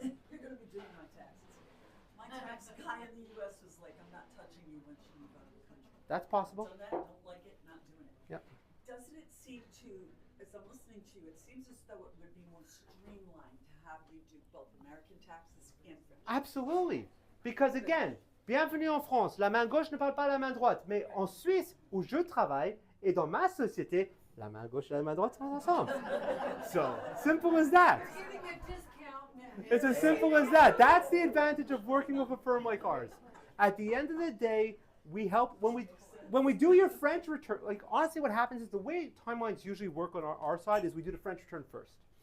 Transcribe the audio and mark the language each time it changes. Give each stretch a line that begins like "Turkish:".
English: You're going to be doing my taxes. My tax guy in the U.S. was like, I'm not touching you once you move out of the country. That's possible. So that, don't like it, not doing it. Yep. Doesn't it seem to, as I'm listening to you, it seems as though it would be more streamlined to have you do both American taxes and French? Absolutely. Because again,
French: bienvenue en France. La main gauche ne parle pas à la main droite. Mais en Suisse, où je travaille, et dans ma société, la main gauche et la main droite sont ensemble.
English: So, simple as that. You're getting a discount now. It's as simple as that. That's the advantage of working with a firm like ours. At the end of the day, we help when we do your French return. Like honestly, what happens is the way timelines usually work on our side is we do the French return first.